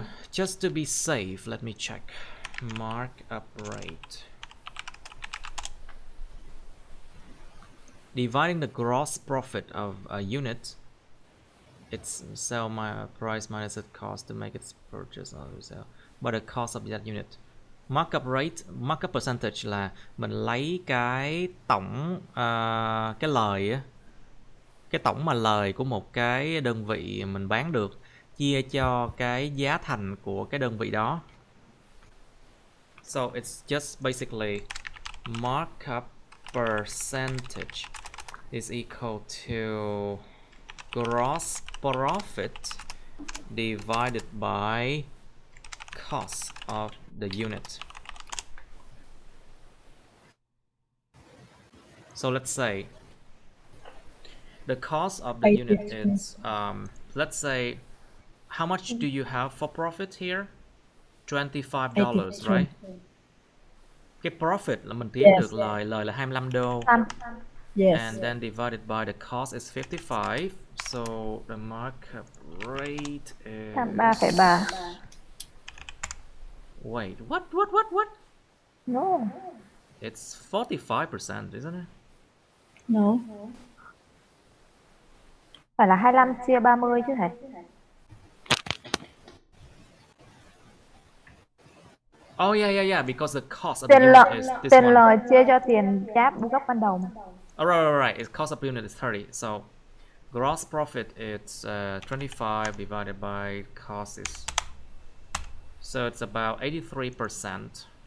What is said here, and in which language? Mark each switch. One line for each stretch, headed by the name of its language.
English: Just to be safe, let me check. Markup rate. Dividing the gross profit of a unit, it's sell my price minus its cost to make its purchase or sell, but the cost of that unit.
Vietnamese: Markup rate, markup percentage là mình lấy cái tổng cái lời á, cái tổng mà lời của một cái đơn vị mình bán được chia cho cái giá thành của cái đơn vị đó.
English: So it's just basically markup percentage is equal to gross profit divided by cost of the unit. So let's say the cost of the unit is let's say, how much do you have for profit here? $25, right?
Vietnamese: Cái profit là mình kiếm được lời là 25 đô.
English: Yes. And then divided by the cost is 55. So the markup rate is 3,3. Wait, what? No. It's 45%, isn't it? No.
Vietnamese: Phải là 25 chia 30 chứ thầy.
English: Oh yeah, because the cost of the
Vietnamese: Tiền
English: unit is this one.
Vietnamese: lời chia cho tiền cháp gốc ban đầu mà.
English: Right. Its cost of unit is 30. So gross profit is 25 divided by cost is, so it's about 83%.